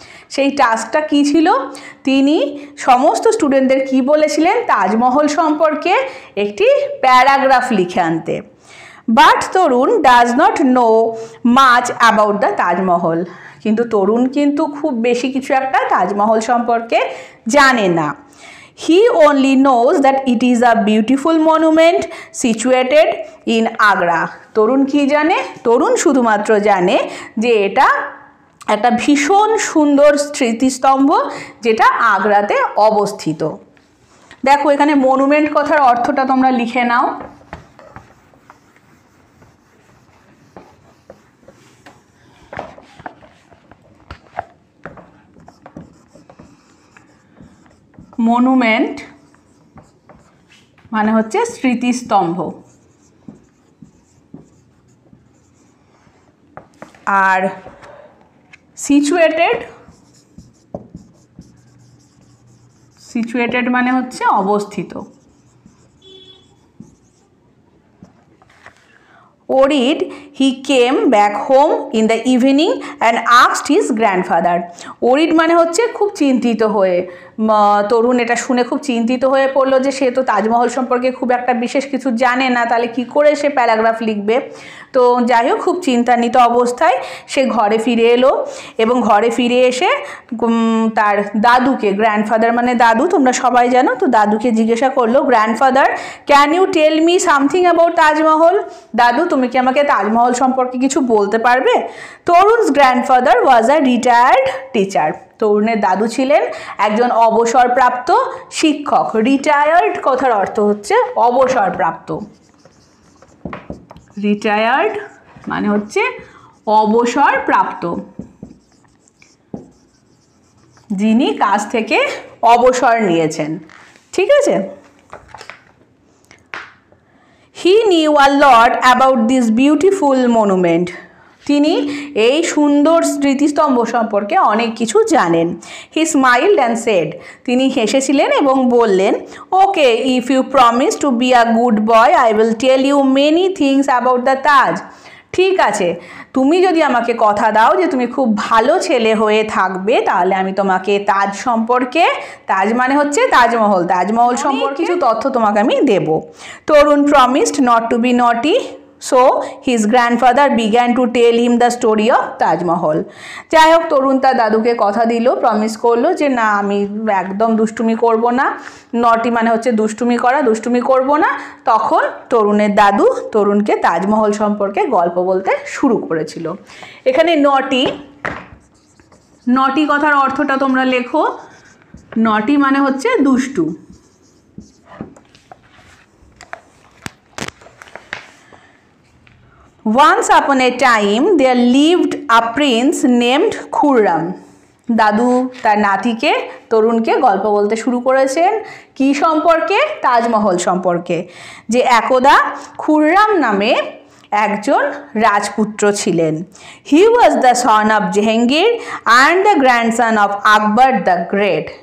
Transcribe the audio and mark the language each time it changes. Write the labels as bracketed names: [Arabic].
[Bangla] সেই টাস্কটা কী ছিল? তিনি সমস্ত স্টুডেন্টদের কি বলেছিলেন? তাজমহল সম্পর্কে একটি প্যারাগ্রাফ লিখে আনতে। [English] But Tarun does not know much about the Taj Mahal. [Bangla] কিন্তু তরুণ কিন্তু খুব বেশি কিছু একটা তাজমহল সম্পর্কে জানে না। [English] He only knows that it is a beautiful monument situated in Agra. [Bangla] তরুণ কি জানে? তরুণ শুধুমাত্র জানে যে এটা একটা ভীষণ সুন্দর স্মৃতিস্তম্ভ যেটা আগ্রাতে অবস্থিত। দেখো এখানে মনুমেন্ট কথার অর্থটা তোমরা লিখে নাও। মনুমেন্ট মানে হচ্ছে স্মৃতিস্তম্ভ, আর সিচুয়েটেড মানে হচ্ছে অবস্থিত। [English] Worried, he came back home in the evening and asked his grandfather. [Bangla] Worried মানে হচ্ছে খুব চিন্তিত হয়ে। তরুণ এটা শুনে খুব চিন্তিত হয়ে পড়লো যে সে তো তাজমহল সম্পর্কে খুব একটা বিশেষ কিছু জানে না, তাহলে কি করে সে প্যারাগ্রাফ লিখবে। তো যাই হোক, খুব চিন্তান্বিত অবস্থায় সে ঘরে ফিরে এলো এবং ঘরে ফিরে এসে তার দাদুকে, গ্র্যান্ডফাদার মানে দাদু, তোমরা সবাই জানো, তো দাদুকে জিজ্ঞাসা করলো, [English] Grandfather can you tell me something about Taj Mahal? [Bangla] দাদু তুমি কি আমাকে তাজমহল সম্পর্কে কিছু বলতে পারবে? [English] Tarun's grandfather was a retired teacher. [Bangla] তরুণের দাদু ছিলেন একজন অবসরপ্রাপ্ত শিক্ষক। রিটায়ার্ড কথার অর্থ হচ্ছে অবসরপ্রাপ্ত। রিটায়ার্ড মানে হচ্ছে অবসরপ্রাপ্ত, যিনি কাজ থেকে অবসর নিয়েছেন। ঠিক আছে? [English] He knew a lot about this beautiful monument. [Bangla] তিনি এই সুন্দর স্মৃতিস্তম্ভ সম্পর্কে অনেক কিছু জানেন। [English] he smiled and said, [Bangla] তিনি হেসেছিলেন এবং বললেন, [English] Okay, if you promise to be a good boy I will tell you many things about the Taj. [Bangla] ঠিক আছে, তুমি যদি আমাকে কথা দাও যে তুমি খুব ভালো ছেলে হয়ে থাকবে, তাহলে আমি তোমাকে তাজ সম্পর্কে, তাজ মানে হচ্ছে তাজমহল, তাজমহল সম্পর্কে কিছু তথ্য তোমাকে আমি দেব। [English] Tarun promised not to be naughty, So his grandfather began to tell him the story of Taj Mahal. [Bangla] যাই হোক, তরুণ তার দাদুকে কথা দিল, প্রমিস করলো যে না আমি একদম দুষ্টুমি করব না, নটি মানে হচ্ছে দুষ্টুমি করা, দুষ্টুমি করব না। তখন তরুণের দাদু তরুণকে তাজমহল সম্পর্কে গল্প বলতে শুরু করেছিল। এখানে নটি কথার অর্থটা তোমরা লেখো। নটি মানে হচ্ছে দুষ্টু। [English] Once upon a time there lived a prince named Khurram. [Bangla] দাদু তার নাতিকে তরুণকে গল্প বলতে শুরু করেছেন কি সম্পর্কে? তাজমহল সম্পর্কে। যে একদা খুররাম নামে একজন রাজপুত্র ছিলেন। [English] He was the son of Jahangir and the grandson of Akbar the Great.